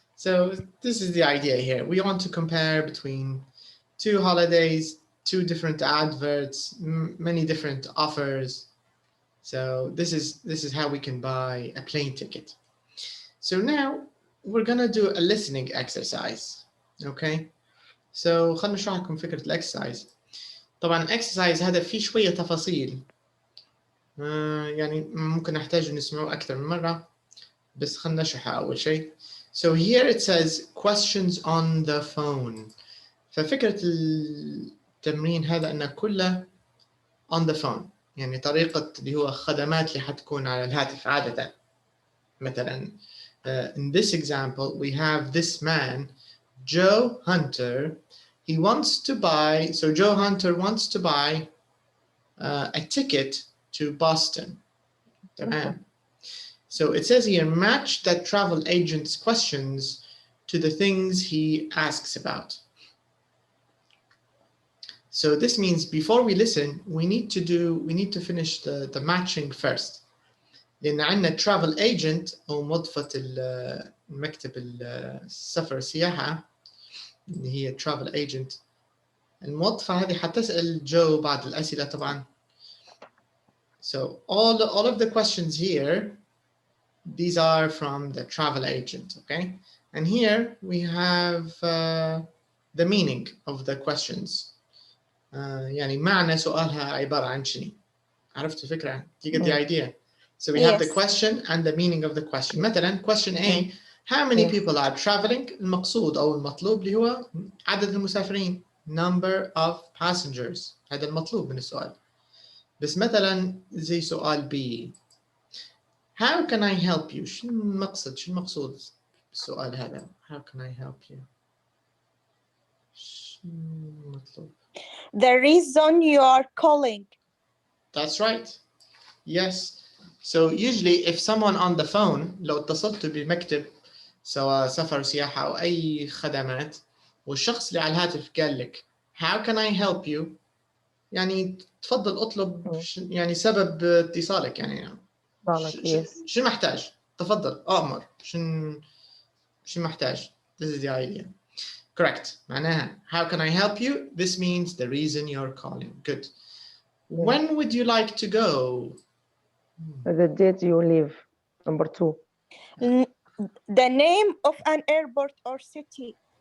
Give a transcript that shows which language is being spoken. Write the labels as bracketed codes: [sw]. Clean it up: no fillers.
[en] So this is the idea here. We want to compare between 2 holidays, 2 different adverts, many different offers. So this is how we can buy a plane ticket. So now we're gonna do a listening exercise. Okay. [ar] So خلنا نشرح لكم فكرة الexercise. طبعا exercise هذا فيه شوية تفاصيل يعني ممكن نحتاج نسمعه أكثر من مرة، بس خلنا نشرحه أول شيء. [en] So here it says questions on the phone. [ar] ففكرة التمرين هذا أنه كله [en] on the phone، [ar] يعني طريقة اللي هو خدمات اللي حتكون على الهاتف عادة. [en] مثلا in this example we have this man Joe Hunter. He wants to buy, so Joe Hunter wants to buy a ticket to Boston. [ar] تمام. [en] So it says here, match that travel agent's questions to the things he asks about. So this means before we listen, we need to finish the matching first. [ar] لأن عندنا travel agent أو موظفة المكتب السفر السياحة اللي هي travel agent. الموظفة هذه حتسأل جو بعض الأسئلة طبعا. [en] So all of the questions here, these are from the travel agent, okay? And here we have the meaning of the questions. [ar] يعني معنى سؤالها عبارة عن شنو؟ عرفت الفكرة؟ [en] You get the idea? So we have the question and the meaning of the question. [ar] مثلا [en] question A, how many people are traveling؟ [ar] المقصود أو المطلوب اللي هو عدد المسافرين. [en] Number of passengers. [ar] هذا المطلوب من السؤال. بس مثلا زي سؤال B, [en] how can I help you؟ [ar] شو المقصد؟ شو المقصود بالسؤال هذا؟ How can I help you؟ شو المطلوب؟ [en] The reason you are calling. That's right. Yes. [ar] So usually if someone on the phone, لو اتصلت بمكتب سواء سفر سياحة أو أي خدمات والشخص اللي على الهاتف قال لك [en] how can I help you؟ [ar] يعني تفضل اطلب يعني سبب اتصالك يعني شو محتاج؟ تفضل أأمر شو محتاج؟ [en] This is the idea. Correct. معناها how can I help you? This means the reason you're calling. Good. When would you like to go? The date you leave. Number 2. The name of an airport or city.